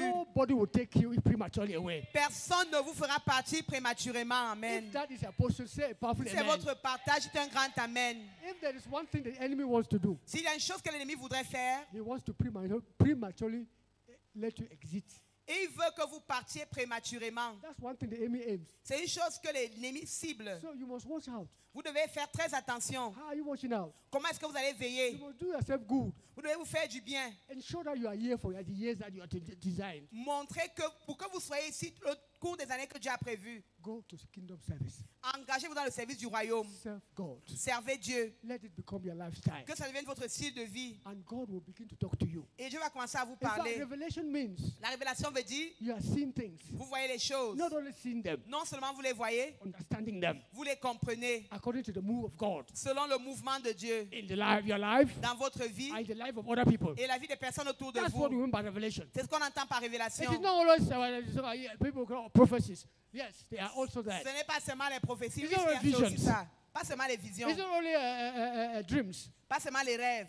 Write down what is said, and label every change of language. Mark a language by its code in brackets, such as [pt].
[en] Nobody will take you prematurely away. [fr] Personne ne vous fera partir prématurément. [en] Amen. If that is apostle, say a powerful [fr] C'est [en] amen. [fr] votre partage, c'est un grand amen. [en] If there is one thing the enemy wants to do, [fr] s'il y a une chose que l'ennemi voudrait faire, [en] he wants to prematurely let you exit. [fr] Et il veut que vous partiez prématurément. [en] That's one thing the enemy aims. [fr] C'est une chose que l'ennemi cible. [en] So you must watch out. [fr] Vous devez faire très attention. [en] How are you watching out? [fr] Comment est-ce que vous allez veiller? [en] You must do yourself good. [fr] Vous devez vous faire du bien. [en] Ensure that you are here for the years that you are designed. [fr] Montrez que pour que vous soyez ici au cours des années que Dieu a prévues. [en] Go to kingdom service. [fr] Engagez-vous dans le service du royaume. [en] Serve God. [fr] Servez Dieu. [en] Let it become your lifestyle. [fr] Que ça devienne votre style de vie. [en] And God will begin to talk to you. [fr] Et Dieu va commencer à vous [en] In fact, [fr] parler. [en] revelation means [fr] la révélation veut dire [en] you are seeing things. [fr] Vous voyez les choses. [en] Not only seeing them. [fr] Non seulement vous les voyez. [en] Understanding them. [fr] Vous les comprenez. [en] According to the move of God. [fr] Selon le mouvement de Dieu. [en] In the life, your life. [fr] Dans votre vie. [en] And the life of other people. [fr] Et la vie des personnes autour de [en] That's [fr] vous. [en] what we mean by revelation. [fr] C'est ce qu'on entend par révélation. [en] It is not always people call prophecies. Yes, they are also that. [fr] Ce n'est pas seulement les prophéties, [en] It's not [fr] c'est aussi ça. Pas seulement les visions. [en] It's not only dreams. [fr] Pas seulement les rêves.